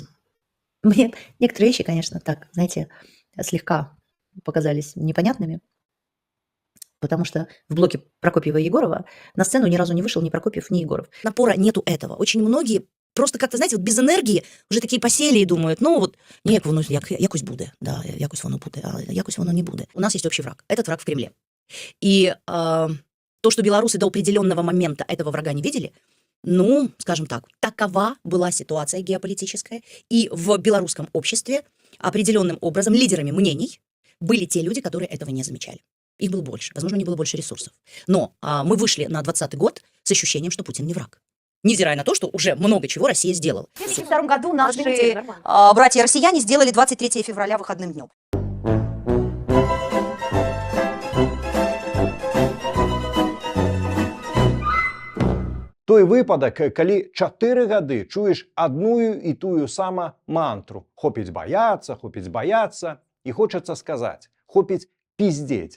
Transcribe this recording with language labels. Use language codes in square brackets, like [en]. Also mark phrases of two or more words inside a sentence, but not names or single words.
[ru] Мне некоторые вещи, конечно, так, знаете, слегка показались непонятными, потому что в блоке Прокопьева и Егорова на сцену ни разу не вышел ни Прокопьев, ни Егоров. Напора нету этого. Очень многие просто как-то, знаете, вот без энергии уже такие посели и думают, ну вот, [uk] ні, воно якось буде, да, якось воно буде, а якось воно не буде. [ru] У нас есть общий враг. Этот враг в Кремле. И то, что белорусы до определенного момента этого врага не видели, ну, скажем так, такова была ситуация геополитическая. И в белорусском обществе определенным образом лидерами мнений были те люди, которые этого не замечали. Их было больше. Возможно, у них было больше ресурсов. Но мы вышли на 2020 год с ощущением, что Путин не враг. Невзирая на то, что уже много чего Россия сделала. В 2002 году наши братья-россияне сделали 23 февраля выходным днем. [be] Той выпадак, калі 4 гады чуеш адную і тую сама мантру. Хопіць баяцца, і хочацца сказаць, хопіць пиздеть.